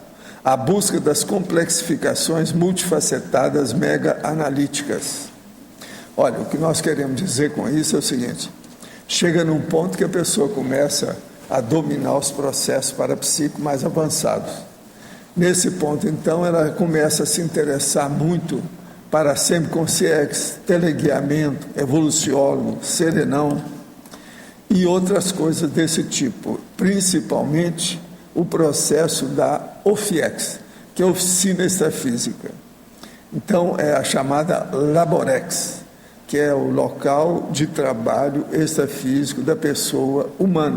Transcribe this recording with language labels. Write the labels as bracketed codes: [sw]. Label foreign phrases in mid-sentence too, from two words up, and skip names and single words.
[pt] A busca das complexificações multifacetadas mega-analíticas. Olha, o que nós queremos dizer com isso é o seguinte. Chega num ponto que a pessoa começa a dominar os processos parapsíquicos mais avançados. Nesse ponto, então, ela começa a se interessar muito para semiconsciex, teleguiamento, evoluciólogo, serenão e outras coisas desse tipo, principalmente o processo da OFIEX, que é a Oficina Extrafísica. Então, é a chamada Laborex, que é o local de trabalho extrafísico da pessoa humana.